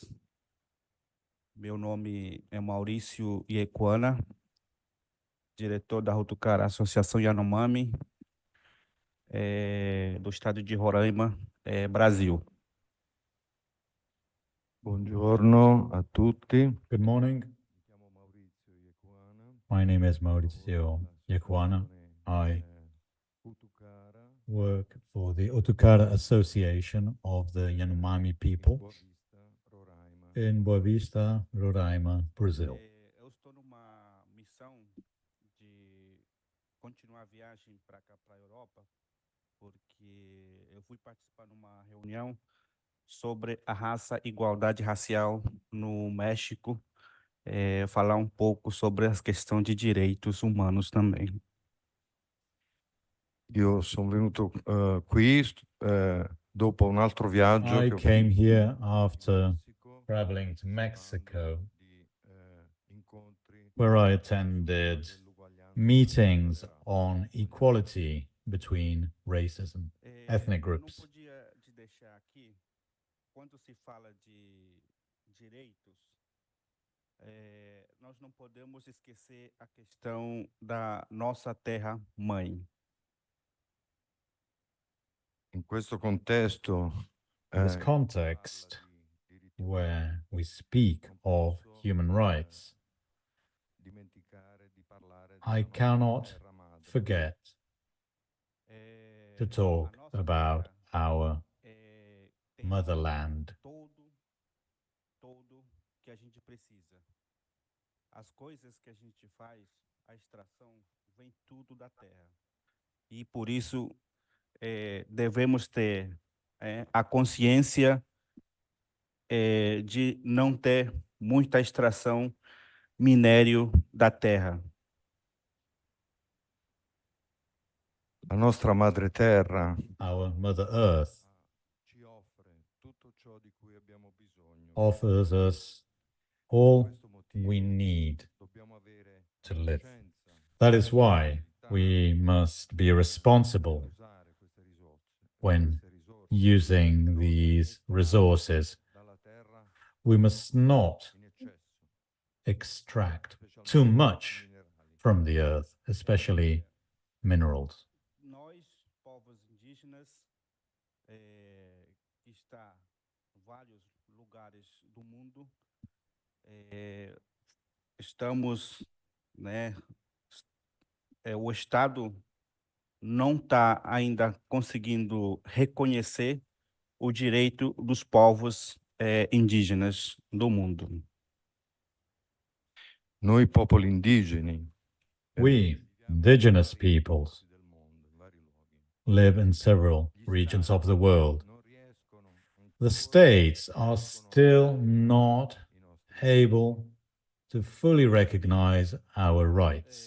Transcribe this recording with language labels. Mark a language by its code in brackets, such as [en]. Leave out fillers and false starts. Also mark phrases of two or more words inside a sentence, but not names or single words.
[pt] Meu nome é Maurício Iequana, diretor da Utucara Associação Yanomami, do estado de Roraima, Brasil. [it] Buongiorno a tutti. [en] Good morning. My name is Maurizio Iequana. I work for the Utucara Association of the Yanomami people in Boa Vista, Roraima, Brazil. [pt] Eu estou numa missão de continuar a viagem para cá, para a Europa, porque eu fui participar numa reunião sobre a raça e igualdade racial no México, falar um pouco sobre a questão de direitos humanos também. [it] Io sono venuto qui dopo un altro viaggio. [en] I came here after traveling to Mexico, where I attended meetings on equality between races and ethnic groups. [pt] Não podia te deixar aqui, quando se fala de direitos, nós não podemos esquecer a questão da nossa terra-mãe. [it] In questo contesto, [en] In this context, where we speak of human rights, I cannot forget to talk about our motherland. [pt] Todo que a gente precisa. As coisas que a gente faz, a extração, vem tudo da terra. E por isso devemos ter a consciência de não ter muita extração minério da terra. [it] La nostra madre terra [en] Our Mother Earth offers us all we need to live. That is why we must be responsible when using these resources. We must not extract too much from the earth, especially minerals. [pt] Nós, povos indígenas, que está em vários lugares do mundo, estamos, né, o Estado não está ainda conseguindo reconhecer o direito dos povos indígenas do mundo. [it] Noi popoli indigeni [en] We, indigenous peoples, live in several regions of the world. The states are still not able to fully recognize our rights.